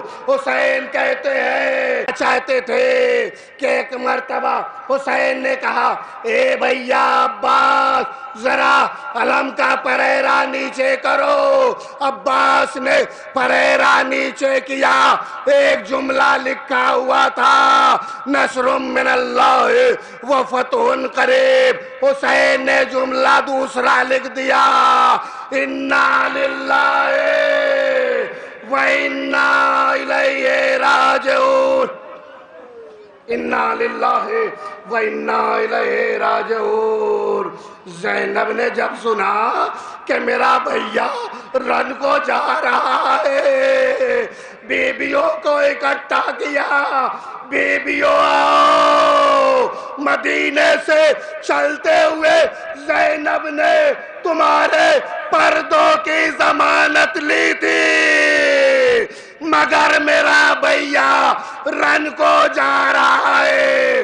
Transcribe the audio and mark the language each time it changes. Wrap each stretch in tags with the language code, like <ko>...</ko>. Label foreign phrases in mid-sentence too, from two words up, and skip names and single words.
<ur>حسین کہتے ہیں، چاہتے تھے کہ ایک مرتبہ حسین نے کہا، اے بھیا عباس ذرا علم کا پھریرا نیچے کرو. عباس نے پھریرا نیچے کیا، ایک جملہ لکھا ہوا تھا,</ur> <ar>نصر من الله وفتح قريب.</ar> <ur>حسین نے جملہ دوسرا لکھ دیا,</ur> <ar>إنا لله وإنا إليه راجعون، إنا لله وإنا إليه راجعون.</ar> <ur>زینب نے جب سنا کہ میرا بھیا رن کو جا رہا ہے، بیبیوں کو اکٹھا کیا، بیبیوں آؤ، مدینے سے چلتے ہوئے زینب نے تمہارے پردوں کی ضمانت لی تھی، مگر میرا بھیا رن کو جا رہا ہے.</ur>